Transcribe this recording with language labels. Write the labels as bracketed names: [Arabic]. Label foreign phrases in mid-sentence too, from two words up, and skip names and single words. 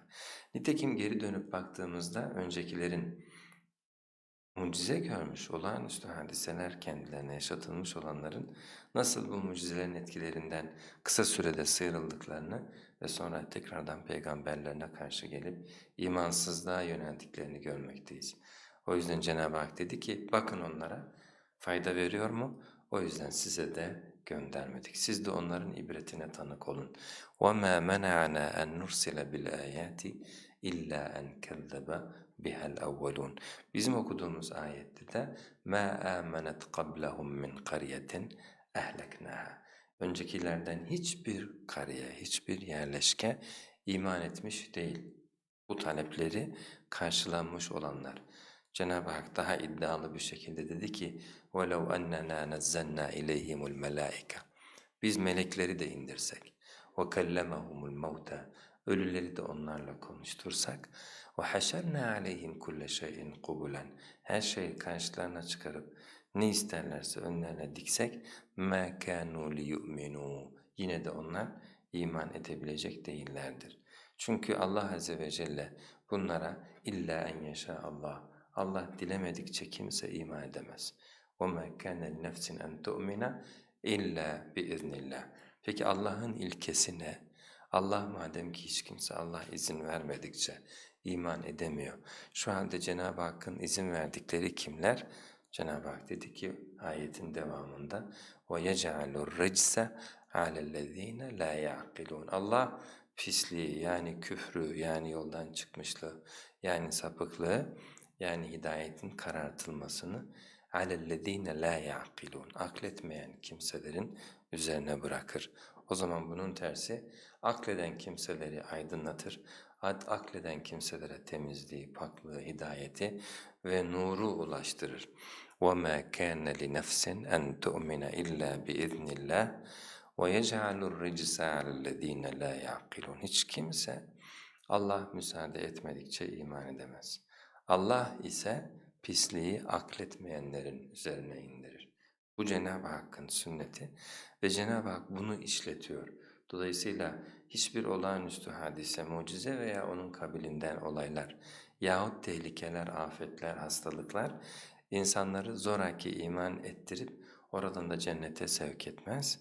[Turkish] Nitekim geri dönüp baktığımızda öncekilerin mucize görmüş, olağanüstü hadiseler kendilerine yaşatılmış olanların nasıl bu mucizelerin etkilerinden kısa sürede sıyrıldıklarını ve sonra tekrardan peygamberlerine karşı gelip imansızlığa yöneldiklerini görmekteyiz. O yüzden Cenab-ı Hak dedi ki bakın onlara fayda veriyor mu? O yüzden size de göndermedik. Siz de onların ibretine tanık olun. [Arabic] وَمَا مَنَعَنَا أَنْ نُرْسِلَ بِالْآيَاتِ إِلَّا أَنْ كَذَّبَ بِهَا الْأَوَّلُونَ. [Turkish] Bizim okuduğumuz ayette de [Arabic] مَا آمَنَتْ قَبْلَهُمْ مِنْ قَرْيَةٍ اَهْلَكْنَاهَا. [Turkish] Öncekilerden hiçbir kariye, hiçbir yerleşke iman etmiş değil. Bu talepleri karşılanmış olanlar. Cenab-ı Hak daha iddialı bir şekilde dedi ki [Arabic] وَلَوْ أَنَّنَا نَزَّلْنَا إِلَيْهِمُ الْمَلَائِكَ. [Turkish] Biz melekleri de indirsek [Arabic] وَكَلَّمَهُمُ الْمَوْتَى. [Turkish] Ölüleri de onlarla konuştursak [Arabic] وَحَشَرْنَا عَلَيْهِمْ كُلَّ شَيْءٍ قُبُلًا. [Turkish] Her şeyi karşılarına çıkarıp ne isterlerse önlerine diksek [Arabic] مَا كَانُوا لِيُؤْمِنُوا. [Turkish] Yine de onlar iman edebilecek değillerdir. Çünkü Allah Azze ve Celle bunlara [Arabic] إلا أن يشاء الله. [Turkish] Allah dilemedikçe kimse iman edemez. [Arabic] وَمَا كَانَ لِنَفْسٍ اَنْ تُؤْمِنَ اِلَّا بِاِذْنِ. [Turkish] Peki Allah'ın ilkesi ne? Allah madem ki hiç kimse Allah izin vermedikçe iman edemiyor. Şu halde Cenab-ı Hakk'ın izin verdikleri kimler? Cenab-ı Hak dedi ki ayetin devamında [Arabic] وَيَجْعَلُ الرِّجْسَ عَلَى الَّذ۪ينَ لَا يَعْقِلُونَ. [Turkish] Allah pisliği yani küfrü yani yoldan çıkmışlığı yani sapıklığı yani hidayetin karartılmasını [Arabic] عَلَى الَّذ۪ينَ لَا يَعْقِلُونَ. [Turkish] Akletmeyen kimselerin üzerine bırakır. O zaman bunun tersi akleden kimseleri aydınlatır, akleden kimselere temizliği, paklığı, hidayeti ve nuru ulaştırır. [Arabic] وَمَا كَانَ لِنَفْسٍ اَنْ تُؤْمِنَ اِلَّا بِاِذْنِ اللّٰهِ وَيَجْعَلُ الرِّجْسَ عَلَى الَّذ۪ينَ لَا يَعْقِلُونَ. [Turkish] Hiç kimse Allah müsaade etmedikçe iman edemez. Allah ise pisliği akletmeyenlerin üzerine indirir. Bu Cenab-ı Hakk'ın sünneti ve Cenab-ı Hak bunu işletiyor. Dolayısıyla hiçbir olağanüstü hadise, mucize veya onun kabilinden olaylar yahut tehlikeler, afetler, hastalıklar insanları zoraki iman ettirip oradan da cennete sevk etmez.